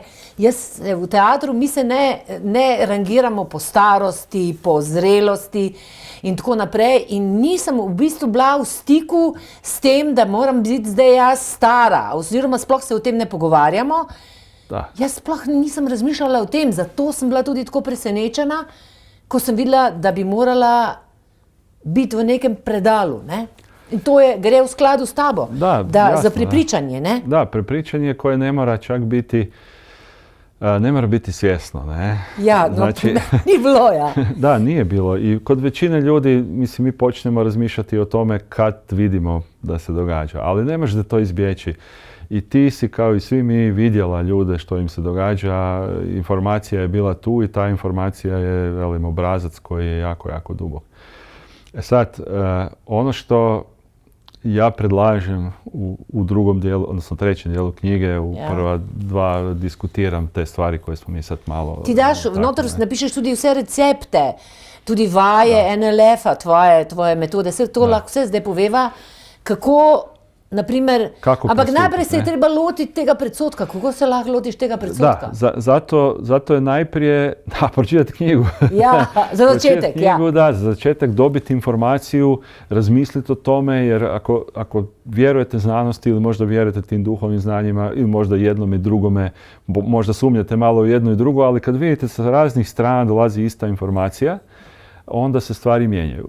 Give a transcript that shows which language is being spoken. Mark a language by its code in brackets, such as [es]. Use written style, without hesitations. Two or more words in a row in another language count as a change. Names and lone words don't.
[sl] V teatru mi se ne rangiramo po starosti, po zrelosti in tako naprej in nisem v bistvu bila v stiku s tem, da moram biti zdaj jaz stara, oziroma sploh se o tem ne pogovarjamo. Jaz sploh nisem razmišljala o tem, zato sem bila tudi tako presenečena, ko sem videla, da bi morala biti v nekem predalu, ne? In to gre v skladu s tabo. Jasno, za prepričanje, ne? [hr] Da, prepričanje koje ne mora čak biti, ne mora biti svjesno, ne? [sl] Ja, [hr] znači, [sl] ni bilo, ja. [hr] Da, nije bilo. I kod većine ljudi, mislim, mi počnemo razmišljati o tome kad vidimo da se događa. Ali ne možeš da to izbjeći. I ti si, kao i svi mi, vidjela ljude što im se događa. Informacija je bila tu i ta informacija je, velim, obrazac koji je jako, jako dubok. Sad, ono što ja predlažem u drugom dijelu, odnosno trećem dijelu knjige, u prva dva diskutiram te stvari koje smo mi sad malo... [sl] Ti daš, vnotar napišeš tudi vse recepte, tudi vaje NLF-a, tvoje metode, vse to lahko vse zdaj poveva, kako, naprimer, ampak najprej se je treba lotiti tega predsodka. Kako se lahko lotiš tega predsodka? [hr] Da, zato je najprije, pročitati knjigu. [sl] Ja, za začetek, [hr] knjigu, da, za začetek dobiti informaciju, razmisliti o tome, jer ako vjerujete znanosti ili možda vjerujete tim duhovnim znanjima ili možda jednom i drugome, možda sumnjate malo u jedno i drugo, ali kad vidite sa raznih strana dolazi ista informacija, onda se stvari mijenjaju.